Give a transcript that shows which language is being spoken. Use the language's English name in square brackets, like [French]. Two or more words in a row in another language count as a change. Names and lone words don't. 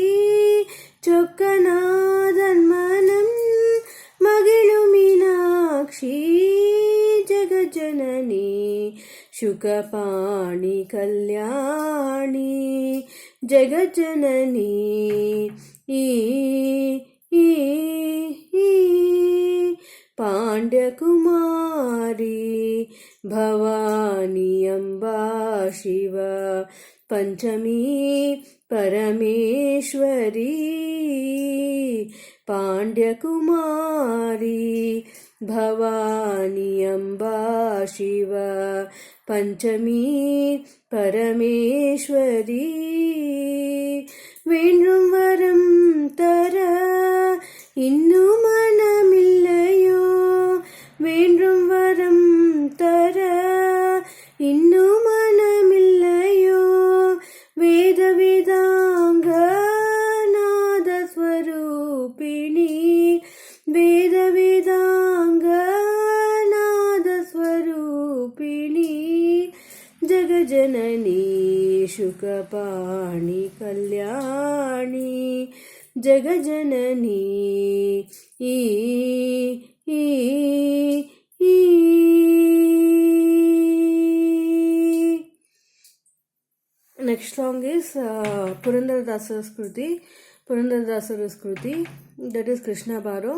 [Tamil] சொக்கநாதன் மனம் மகிழும் [Sanskrit] ಮೀನಾಕ್ಷಿ ಜಗಜ್ಜನನಿ ಶುಕಪಾಣಿ ಕಲ್ಯಾಣಿ ಜಗಜ್ಜನನಿ ಪಾಂಡ್ಯಕುಮಾರಿ ಭವಾನಿ ಅಂಬಾ ಶಿವ ಪಂಚಮೀ ಪರಮೇಶ್ವರಿ ಪಾಂಡ್ಯಕುಮಾರಿ ಭವಾನಿ ಅಂಬಾ ಶಿವ ಪಂಚಮೀ [Tamil] ಪರಮೇಶ್ವರಿ வேண்டும் வரம் தர இன்னும் மனமில்லையோ வேண்டும் வரம் தர இன்னும் மனமில்லையோ [Sanskrit] वेद वेदाङ्ग नाद स्वरूपिणी वेद वेदाङ्ग नाद स्वरूपिणी ಜಗಜನನಿ ಶುಕಪಾಣಿ ಕಲ್ಯಾಣಿ ಜಗಜನನಿ [English] Next song is Purandaradas's Kruti. Purandaradas's Kruti, that is Krishna Baro.